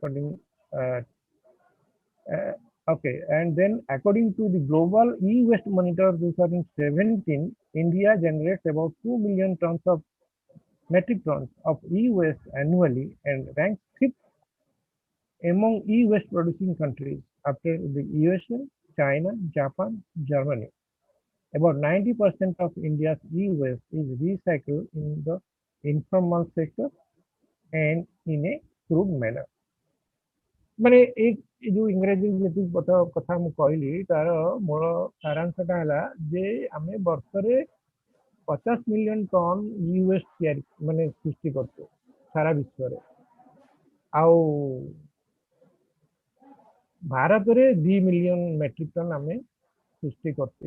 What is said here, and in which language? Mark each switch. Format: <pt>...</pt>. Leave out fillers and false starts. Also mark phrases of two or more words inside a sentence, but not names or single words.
<en>And then according to the Global E-Waste Monitor 2017, India generates about 2 million tons of metric tons of e-waste annually and ranks fifth among e-waste producing countries after the USA, China, Japan, Germany. About 90% of India's e-waste is recycled in the informal sector and in a crude manner.</en> <or>ମାନେ ଏଇ ଯୋଉ ଇଂରାଜୀ ଯେତିକି କଥା ମୁଁ କହିଲି ତାର ମୂଳ ସାରାଂଶଟା ହେଲା ଯେ ଆମେ ବର୍ଷରେ 50</or> <en>million ton</en> <or>ୟୁଏସ୍ ତିଆରି ମାନେ ସୃଷ୍ଟି କରୁଛୁ ସାରା ବିଶ୍ୱରେ, ଆଉ ଭାରତରେ 2</or> <en>million metric ton</en> <or>ଆମେ ସୃଷ୍ଟି କରୁଛେ।</or>